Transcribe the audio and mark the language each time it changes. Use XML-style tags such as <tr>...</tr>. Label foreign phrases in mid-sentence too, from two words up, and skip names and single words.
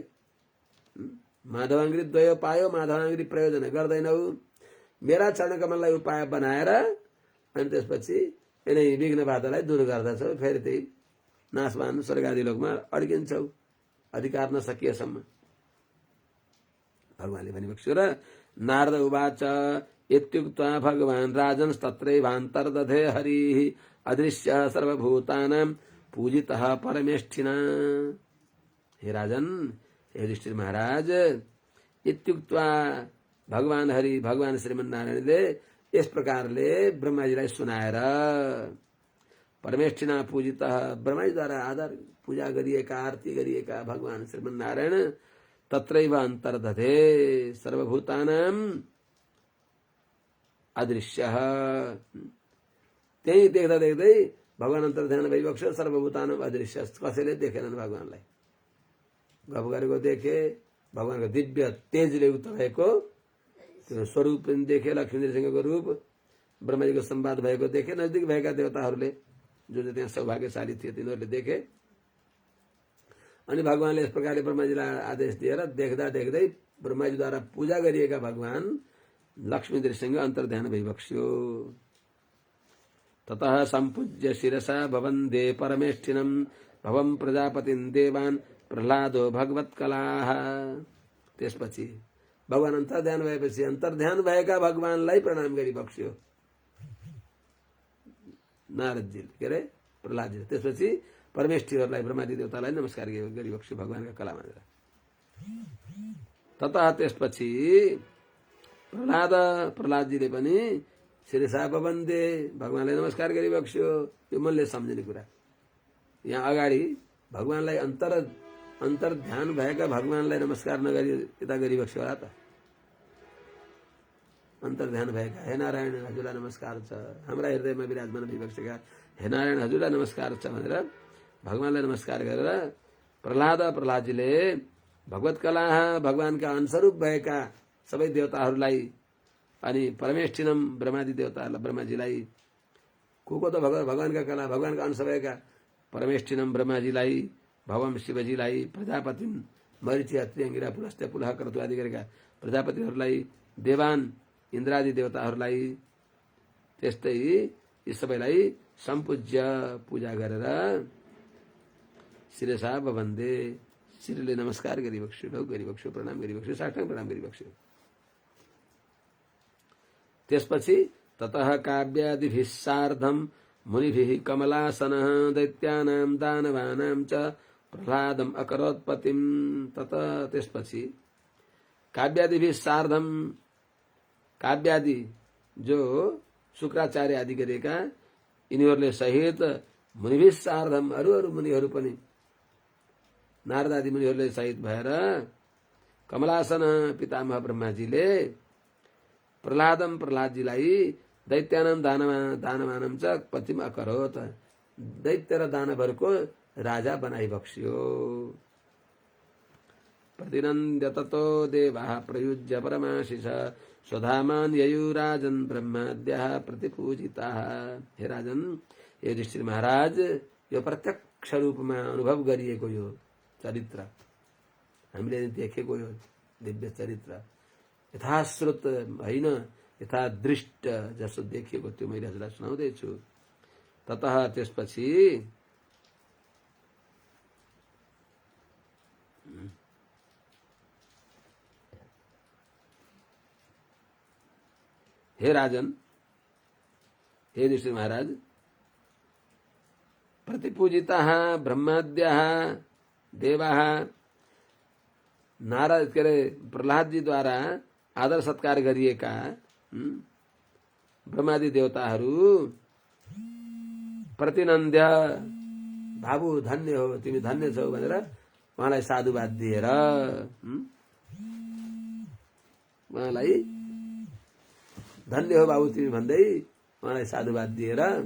<sa>माधवाङ्ग्री द्वयो पायो माधवाङ्ग्री प्रयोजन गर्दैनौ।</sa> <ne>मेरा चरणकमललाई उपाय बनाएर अनि त्यसपछि यिनै विघ्न बाधालाई दूर गर्दछौ। फेरि त्यही नाशवान स्वर्गादि लोकमा अड्किन्छौ अधिकार नसकिएसम्म। भगवानले भनिबक्स्यो र</ne> <sa>नारद उवाच इत्युक्त्वा भगवान् राजंस्तत्रैवान्तर्दधे हरिः अदृश्य सर्वभूतानां पूजितः परमेष्ठिना।</sa> <ne>हे राजन, हे युधिष्ठिर महाराज, इत्युक्त्वा भगवान हरि भगवान श्रीमन्नारायणले यस प्रकारले ब्रह्माजीलाई सुनाएर</ne> <sa>परमेष्ठिना पूजितः</sa> <ne>ब्रह्माजीद्वारा आदर पूजा गरिएका आरती गरिएका भगवान श्रीमन्नारायण</ne> <sa>तत्रैव अन्तर्दधे सर्वभूतानां अदृश्य।</sa> <ne>त्यही देख्दा देख्दै भगवान अन्तर्ध्यान भइबक्स्यो।</ne> <sa>सर्वभूतानां अदृश्य,</sa> <ne>कसैले देखेनन् भगवानलाई। गफ गरेको देखे, भगवानको दिव्य तेजले युक्त भएको त्यो स्वरूप पनि देखे, लक्ष्मीसिंहको रूप, ब्रह्माजीको संवाद भएको देखे। नजिक भएका देवताहरूले जो जो त्यहाँ सौभाग्यशाली थिए तिनीहरूले देखे। अनि भगवानले यस प्रकारले ब्रह्माजीलाई आदेश दिएर देख्दा देख्दै ब्रह्माजीद्वारा पूजा गरिएका भगवान लक्ष्मी नृसिंह अन्तर्ध्यान भइबक्स्यो।</ne> <sa>ततः सम्पूज्य शिरसा भवन्दे परमेष्ठिनं भवं प्रजापतिं देवान् प्रह्लादो भगवत्कलाः।</sa> <ne>त्यसपछि भगवान अन्तर्ध्यान भएपछि अन्तर्ध्यान भएका भगवानलाई प्रणाम गरिबक्स्यो नारदजीले, के अरे प्रह्लादजीले। त्यसपछि परमेष्ठीहरूलाई ब्रह्मादि देवतालाई नमस्कार गरिबक्स्यो भगवानका कला मानेर। ततः त्यसपछि प्रह्लादजीले पनि</ne> <sa>शिरसा वन्दे</sa> <ne>भगवानलाई नमस्कार गरिबक्स्यो। यो मनले सम्झिने कुरा। यहाँ अगाडि भगवानलाई अन्तर्ध्यान भएका भगवानलाई नमस्कार नगरी यता गरिबक्स्यो होला त। अन्तर्ध्यान भएका हे नारायण हजुरलाई नमस्कार छ, हाम्रा हृदयमा विराजमान भइबक्सेका हे नारायण हजुरलाई नमस्कार छ भनेर भगवानलाई नमस्कार गरेर प्रह्लादजीले भगवत्कला भगवानका अंशरूप भएका सबै देवताहरूलाई अनि परमेष्ठिनम ब्रह्मादि देवताहरूलाई ब्रह्माजीलाई को त भगवानका कला भगवानका अंश भएका परमेष्ठिनम ब्रह्माजीलाई, भवम शिवजीलाई, प्रजापतिम मरिची अत्रि अंगिरा पुलस्त्य पुलह क्रतु आदि गरेका प्रजापतिहरूलाई, देवान इन्द्रादि देवताहरूलाई, त्यस्तै यी सबैलाई सम्पूज्य पूजा गरेर</ne> <sa>शिरसा वन्दे</sa> <ne>शिरले नमस्कार गरिबक्स्यो, ढोक गरिबक्स्यो, प्रणाम गरिबक्स्यो, साष्टाङ्ग प्रणाम गरिबक्स्यो।</ne> <sa>त्यसपछि ततः काव्यादिभिः सार्धं मुनिभिः कमलासनः दैत्यानां दानवानां च प्रह्लादम् अकरोत्पत्तिम्।</sa> <ne>ततः त्यसपछि</ne> <sa>काव्यादिभिः सार्धम,</sa> <ne>काव्यादि जो शुक्राचार्य आदि गरेका यिनीहरूले सहित</ne> <sa>मुनिभिः सार्धम</sa> <ne>अरू मुनिहरू पनि नारद आदि मुनिहरूले सहित भएर कमलासन पितामह ब्रह्माजीले प्रह्लादजीलाई</ne> <sa>दैत्यानाम दानवानाम च पतिम अकरोत्,</sa> <ne>दैत्य र दानवहरूको राजा बनाइबक्स्यो।</ne> <sa>प्रतिनन्द्य ततो देवाः प्रयुज्य परमाशिष स्वधामान् ययुराजन् ब्रह्माद्यः प्रतिपूजिताः।</sa> <ne>हे राजन, हे युधिष्ठिर महाराज, यो प्रत्यक्ष रूपमा अनुभव गरिएको यो चरित्र, हामीले देखेको यो दिव्य चरित्र यथाश्रुत होइन यथादृष्ट जसो देखिएको त्यो मैले हजुरलाई सुनाउँदैछु। ततः त्यसपछि हे राजन, हे युधिष्ठिर महाराज,</ne> <sa>प्रतिपूजिताः ब्रह्माद्याः देवाः</sa> <ne>नारद के प्रहलाद जी द्वारा आदर सत्कार गरिएका ब्रह्मादि देवताहरू प्रतिनन्द्य बाबु धन्य हो, तिमी धन्य छौ भनेर उहाँलाई साधुवाद दिएर उहाँलाई धन्य हो बाबु तिमी भन्दै उहाँलाई साधुवाद दिएर</ne>